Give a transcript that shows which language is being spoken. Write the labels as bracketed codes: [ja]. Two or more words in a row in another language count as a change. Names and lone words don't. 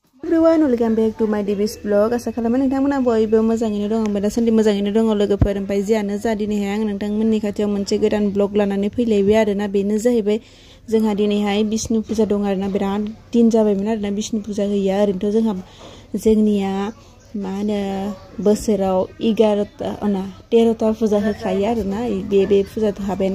[en] everyone, welcome back to my DB's vlog. [brx] Asa खालामो नोंथांमोना बयबो मोजाङैनो दं आंबो दासान्दि मोजाङैनो दङ लोगोफोर ओमफ्राय जियानो जा दिनैहाय आं नोंथांमोननि खाथियाव मोनसे गोदान ब्लग लानानै फैलायबाय आरोना बेनो जाहैबाय जोंहा दिनैहाय बिष्णु फुजा दं आरोना बिराद दिन जाबायमोन आरोना बिष्णु फुजा होया ओरैनोथ' जोंनिया मा होनो बोसोराव 13ता फुजा होखायो आरोना बे फुजाथ' हाबायानो